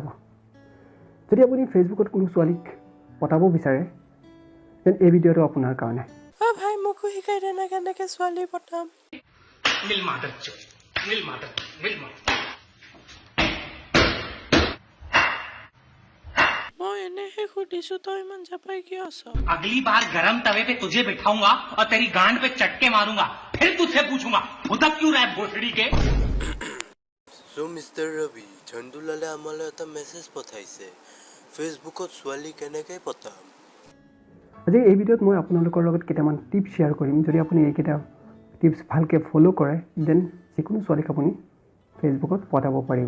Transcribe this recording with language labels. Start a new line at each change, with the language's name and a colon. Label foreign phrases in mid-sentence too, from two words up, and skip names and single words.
Assamese: যদি আপুনি ফেচবুকত কোনো ছোৱালীক পটাব বিচাৰে তেন এই ভিডিঅ'টো আপোনাৰ কাৰণে। ভাই মোকো শিকাই দে না কেনেকৈ ছোৱালী পটাম। মই এনেহে সুধিছো, তই ইমান জাপাই কিয় আছ?
Hindi: अगली बार गरम तवे पे तुझे बिठाऊंगा और तेरी गांड पे चटके मारूंगा, फिर तुझसे पूछूंगा भुदक क्यों रहा है भोसड़ी के।
Assamese: So মিষ্টাৰ ৰবি, ঝণ্ডুলালে আমালৈ এটা মেছেজ পঠাইছে, ফেচবুকত ছোৱালী কেনেকৈ পটাম। আজি এই ভিডিঅ'ত মই আপোনালোকৰ লগত কেইটামান
English: tips share
Assamese: কৰিম। যদি আপুনি এইকেইটা টিপছ ভালকৈ ফ'ল' কৰে দেন যিকোনো ছোৱালীক আপুনি ফেচবুকত পটাব পাৰিব।